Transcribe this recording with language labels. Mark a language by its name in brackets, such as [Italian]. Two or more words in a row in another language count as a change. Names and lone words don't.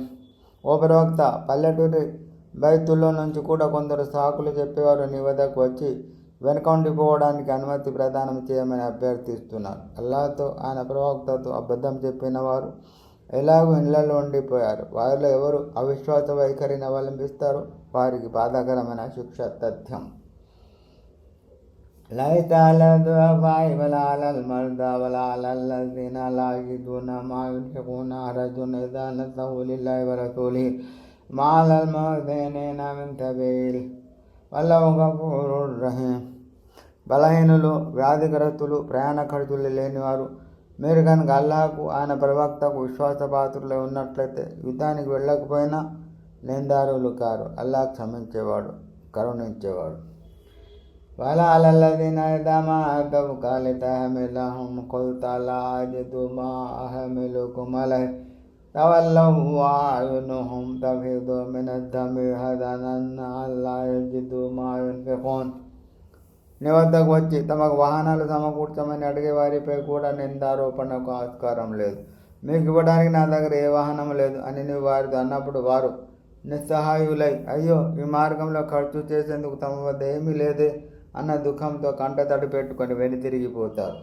[Telugu] ఓ ప్రవక్త, పల్లెటూరి బైతుల్లో నుంచి కూడా కొందరు సాకులు చెప్పేవారు నీ వద్దకు వచ్చి వెనుక ఉండిపోవడానికి అనుమతి ప్రదానం చేయమని అభ్యర్థిస్తున్నారు. అల్లాహ్తో ఆయన ప్రవక్తతో అబద్ధం చెప్పిన వారు ఎలాగూ ఇళ్లలో ఉండిపోయారు. వారిలో ఎవరు అవిశ్వాస వైఖరిని అవలంబిస్తారో వారికి బాధాకరమైన శిక్ష తథ్యం. [Arabic] ليس على الضعفاء ولا على المرضى ولا على الذين لا يجدون ما ينفقون حرج إذا نصحوا لله ورسوله ما على المحسنين من سبيل والله غفور رحيم. [Telugu] బలహీనులు, వ్యాధిగ్రస్తులు, ప్రయాణ ఖర్చులు లేనివారు మీరు కనుక అల్లాహకు ఆయన ప్రవక్తకు విశ్వాసపాత్రులై ఉన్నట్లయితే యుద్ధానికి వెళ్ళకపోయినా నిందారులు కారు. అల్లాహ్ క్షమించేవాడు, కరుణించేవాడు. [Arabic] ولا على الذين إذا ما أتوك لتحملهم قلت لا أجد ما أحملكم عليه تولوا وأعينهم تفيض من الدم حزنا ألا يجدوا ما ينفقون. [Telugu] నీ వద్దకు వచ్చి తమకు వాహనాలు సమకూర్చమని అడిగే వారిపై కూడా నిందారోపణకు ఆస్కారం లేదు. మీకు ఇవ్వడానికి నా దగ్గర ఏ వాహనం లేదు అని నీవు వారితో అన్నప్పుడు వారు నిస్సహాయులై అయ్యో ఈ మార్గంలో ఖర్చు చేసేందుకు తమ వద్ద ఏమీ లేదే అన్న దుఃఖంతో కంటతడి పెట్టుకొని వెనుతిరిగిపోతారు.